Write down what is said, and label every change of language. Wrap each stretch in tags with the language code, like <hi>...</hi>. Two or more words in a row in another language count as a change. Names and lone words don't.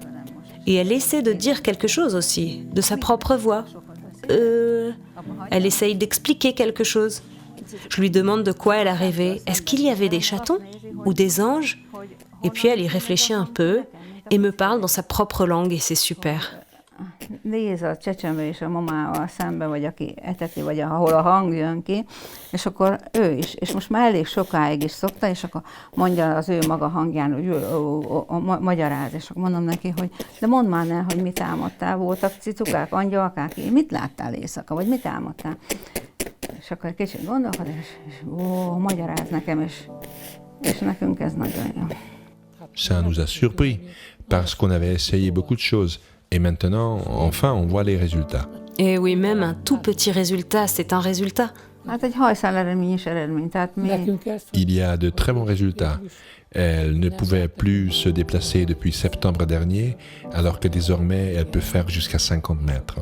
<fr>Et elle essaie de dire quelque chose aussi, de sa propre voix. Elle essaye d'expliquer quelque chose. Je lui demande de quoi elle a rêvé. Est-ce qu'il y avait des chatons ou des anges? Et puis elle y réfléchit un peu et me parle dans sa propre langue et c'est super.</fr> <hu>Néz a csecsemő és a mamával szembe, vagy aki eteti, vagy ahol a hang jön ki, és akkor ő is, és most már elég sokáig is szokta, és akkor mondja az ő maga hangján, hogy magyaráz, és akkor mondom neki, hogy de mondd már el, hogy mit álmodtál, voltak cicukák, angyalkák, mit láttál éjszaka, vagy mit álmodtál? És akkor egy kicsit gondolkod, és magyaráz nekem, és nekünk ez nagyon jó.</hu> <fr>Ça nous a surpris, parce qu'on avait essayé beaucoup de choses. Et maintenant, enfin, on voit les résultats. Et oui, même un tout petit résultat, c'est un résultat. Il y a de très bons résultats. Elle ne pouvait plus se déplacer depuis septembre dernier, alors que désormais, elle peut faire jusqu'à 50 mètres.</fr>